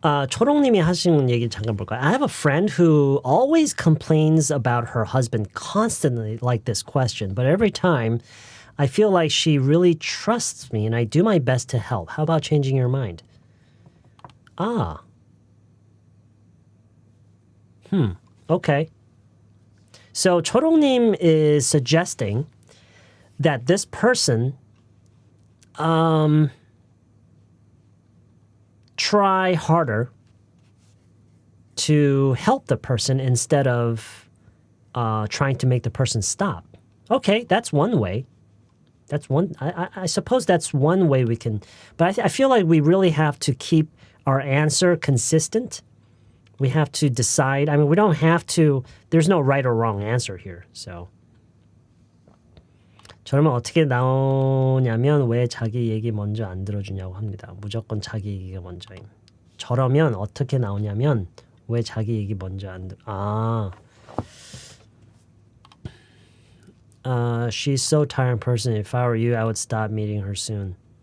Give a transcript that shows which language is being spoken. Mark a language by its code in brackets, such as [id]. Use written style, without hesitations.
[ko] 초롱님이 하신 얘기 잠깐 볼까요? [en] I have a friend who always complains about her husband constantly like this question, but every time I feel like she really trusts me and I do my best to help. How about changing your mind? Okay. So 초롱님 is suggesting that this person try harder to help the person instead of trying to make the person stop. Okay, that's one way. That's one. I suppose that's one way we can. But I feel like we really have to keep our answer consistent. We have to decide. I mean, we don't have to. There's no right or wrong answer here. So. [ko] 저러면 어떻게 나오냐면 왜 자기 얘기 먼저 안 들어주냐고 합니다. 무조건 자기 얘기가 먼저임. 저러면 어떻게 나오냐면 왜 자기 얘기 먼저 안 들어. [en] She's so tired person. If I were you, I would stop meeting her soon.